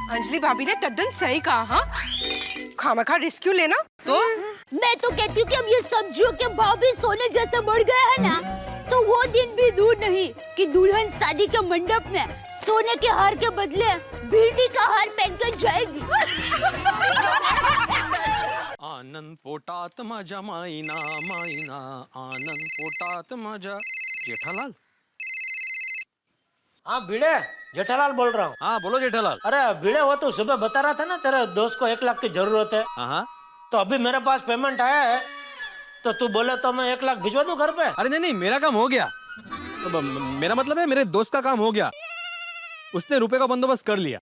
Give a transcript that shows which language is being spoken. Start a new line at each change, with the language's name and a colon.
Hindi: अंजलि भाभी ने टड्डन सही कहा। हाँ, खामखा रिस्क क्यों लेना? तो मैं तो कहती हूँ कि अब ये सब्जियों के भाव भी सोने जैसे बढ़ गए हैं ना, तो वो दिन भी दूर नहीं कि दुल्हन शादी के मंडप में सोने के हार के बदले भिंडी का हार पहनकर जाएगी।
Marathi: आनंद पोटात माझ्या माईना माईना, आनंद पोटात माझ्या।
Hindi: जेठालाल? हाँ भिड़े, जेठालाल बोल रहा हूँ। हाँ बोलो जेठालाल। अरे भिड़े, वो तो सुबह बता रहा था ना तेरे दोस्त को 1 लाख की जरूरत है। हाँ, तो अभी मेरे पास पेमेंट आया है, तो तू बोले तो मैं 1 लाख भिजवा दूं घर पे। अरे नहीं, मेरा काम हो गया। अब मेरा मतलब है मेरे दोस्त का काम हो गया, उसने रुपए का बंदोबस्त कर लिया।